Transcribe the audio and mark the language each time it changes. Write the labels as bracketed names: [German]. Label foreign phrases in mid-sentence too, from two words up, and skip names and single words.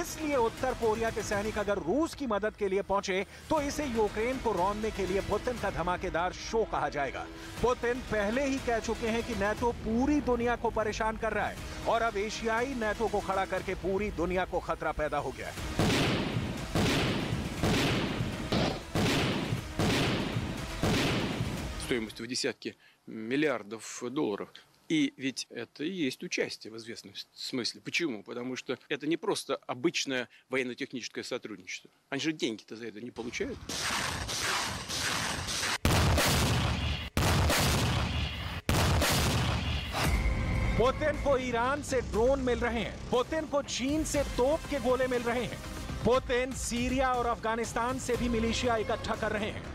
[Hindi] इसलिए उत्तर कोरिया के सैनिक अगर रूस की मदद के लिए पहुंचे तो इसे यूक्रेन को रौंदने के लिए पुतिन का धमाकेदार शो कहा जाएगा। पुतिन पहले ही कह चुके हैं कि नेटो पूरी दुनिया को परेशान कर रहा है और अब एशियाई नेटो को खड़ा करके पूरी दुनिया को खतरा पैदा हो गया है। [Russian] Стоимостью в десятки миллиардов долларов. И ведь это и есть участие в известном смысле. Почему? Потому что это не просто обычное военно-техническое сотрудничество. Они же деньги-то за это не получают. [Hindi] पुतिन को ईरान से ड्रोन मिल रहे हैं। पुतिन को चीन से तोप के गोले मिल रहे हैं। पुतिन सीरिया और अफगानिस्तान से भी मिलिशिया इकट्ठा कर रहे हैं।